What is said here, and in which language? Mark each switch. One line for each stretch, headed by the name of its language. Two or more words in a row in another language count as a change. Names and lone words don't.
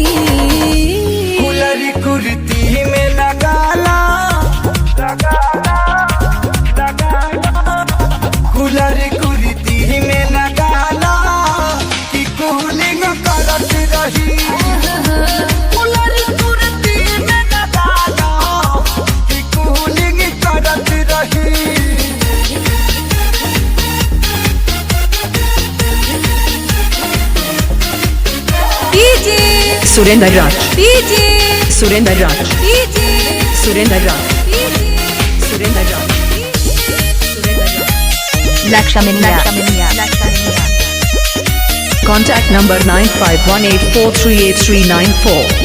Bhojpuri: कुलर कुर्ती में लगा ला, कुलर कुर्ती में लगा ला कि कूलिंग करत रही, कुलर कुर्ती में लगा ला कि कूलिंग करत रही। डीजे Surendra Raj, डीजे Surendra Raj, डीजे Surendra Raj, Surendra Raj,
English: Contact number 9518438394.